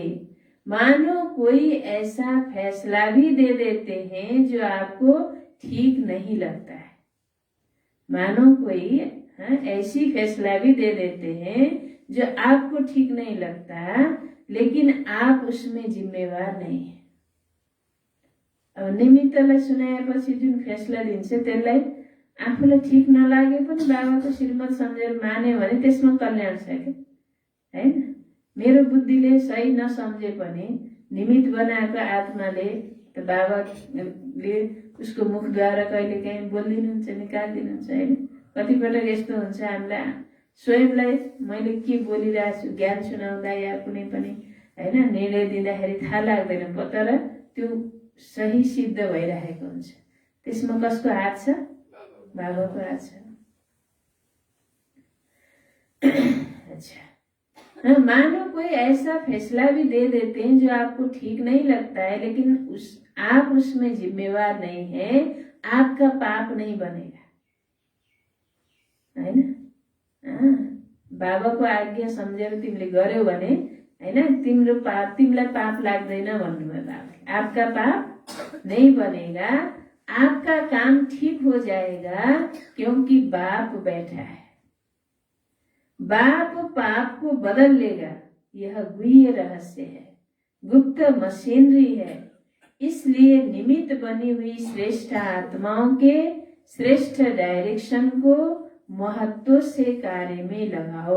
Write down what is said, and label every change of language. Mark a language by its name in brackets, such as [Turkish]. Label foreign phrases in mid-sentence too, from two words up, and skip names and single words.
[Hindi] मानो कोई ऐसा फैसला भी दे देते हैं जो आपको ठीक नहीं लगता है, मानो कोई ऐसी फैसला भी दे देते हैं जो आपको ठीक नहीं लगता, लेकिन आप उसमें जिम्मेवार नहीं है। [Nepali] अब निमित्तलाई सुनाएपछि जुन फैसला दिन्छ त्यसलाई आफूलाई ठीक नलागे पनि बाबाको श्रीमत सम्झेर मान्यो भने त्यसमा कल्याण छ क्या, हैन। मेरो बुद्धिले सही नसम्झे पनि निमित्त बनाएको आत्माले त बाबाले उसको मुखद्वारा कहिले काहीँ बोलिदिनुहुन्छ, निकालिदिनुहुन्छ, हैन। कतिपटक यस्तो हुन्छ हामीलाई स्वयंलाई मैले के बोलिरहेको छु ज्ञान सुनाउँदा या कुनै पनि हैन निर्णय दिँदाखेरि थाहा लाग्दैन, तर त्यो सही सिद्ध भइरहेको हुन्छ। त्यसमा कसको हात छ, बाबाको हात छ। [Hindi] अच्छा, मानो कोई ऐसा फैसला भी दे देते हैं जो आपको ठीक नहीं लगता है, लेकिन आप उसमें जिम्मेवार नहीं है, आपका पाप नहीं बनेगा, [Nepali] हैन। बाबाको आज्ञा सम्झेर तिमीले गर्यौ भने हैन तिमीलाई पाप लाग्दैन भन्नुभयो बाबाले। [Hindi] आपका पाप नहीं बनेगा, आपका काम ठीक हो जाएगा, क्योंकि बाप बैठा है। बाप पाप को बदल लेगा, यह गुह्य रहस्य है, गुप्त मशीनरी है। इसलिए निमित्त बनी हुई श्रेष्ठ आत्माओं के श्रेष्ठ डायरेक्शन को महत्व से कार्य में लगाओ।